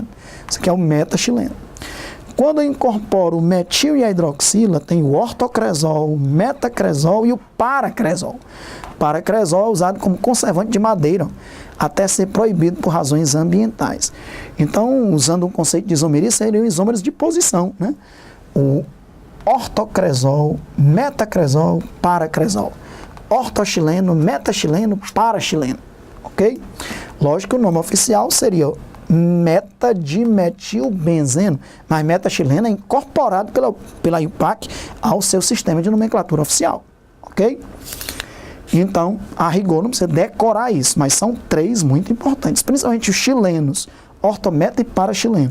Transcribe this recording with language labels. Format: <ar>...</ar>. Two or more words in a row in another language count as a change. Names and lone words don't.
<pt>Esse aqui é o metaxileno. Quando eu incorporo o metil e a hidroxila, tem o ortocresol, o metacresol e o paracresol. O paracresol é usado como conservante de madeira, até ser proibido por razões ambientais. Então, usando o conceito de isomeria, seriam isômeros de posição, né? O ortocresol, metacresol, paracresol. Ortoxileno, metaxileno, paraxileno, ok? Lógico que o nome oficial seria metadimetilbenzeno, mas metaxileno é incorporado pela IUPAC ao seu sistema de nomenclatura oficial, ok? Então, a rigor não precisa decorar isso, mas são três muito importantes, principalmente os chilenos, ortometa e paraxileno.</pt>